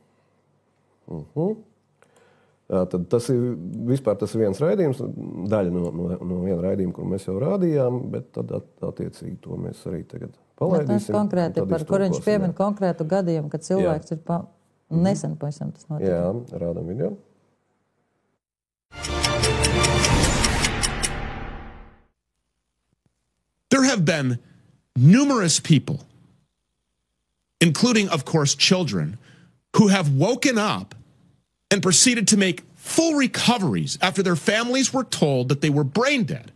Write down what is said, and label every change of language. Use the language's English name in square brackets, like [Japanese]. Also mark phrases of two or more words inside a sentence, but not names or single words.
[Latvian] Tad tas ir viens raidījums, daļa no viena raidījuma, kur mēs jau rādījām, bet tad attiecīgi to mēs arī tagad palaidīsim. Tas konkrēti, par kur viņš piemin konkrētu gadījumu, kad cilvēks ir nesen pavisam tas notiek. Jā, rādām video. [English] There have been numerous people, including, of course, children, who have woken up and proceeded to make full recoveries after their families were told that they were brain dead.